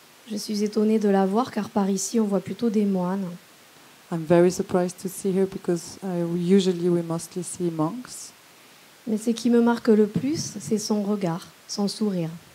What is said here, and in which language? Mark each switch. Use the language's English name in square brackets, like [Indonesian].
[French] Je suis étonnée de la voir car par ici on voit plutôt des moines. [English] I'm very surprised to see her because usually we mostly see monks. [French] Mais ce qui me marque le plus, c'est son regard, son sourire.